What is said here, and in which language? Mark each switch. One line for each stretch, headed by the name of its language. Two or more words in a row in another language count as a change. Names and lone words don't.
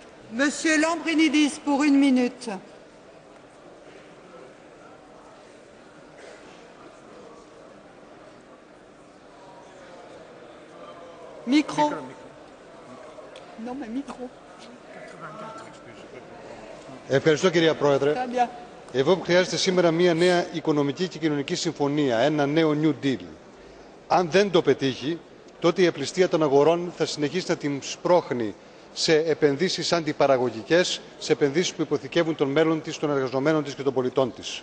French: Monsieur Lambrinidis, pour une minute. Micro. Non, mais micro.
Greek: Ευχαριστώ, κυρία Πρόεδρε.
French: Très bien.
Greek: Εδώ που χρειάζεται σήμερα μια νέα οικονομική και κοινωνική συμφωνία, ένα νέο New Deal. Αν δεν το πετύχει, τότε η απληστία των αγορών θα συνεχίσει να την σπρώχνει σε επενδύσεις αντιπαραγωγικές, σε επενδύσεις που υποθηκεύουν τον μέλλον της, των εργαζομένων της και των πολιτών της.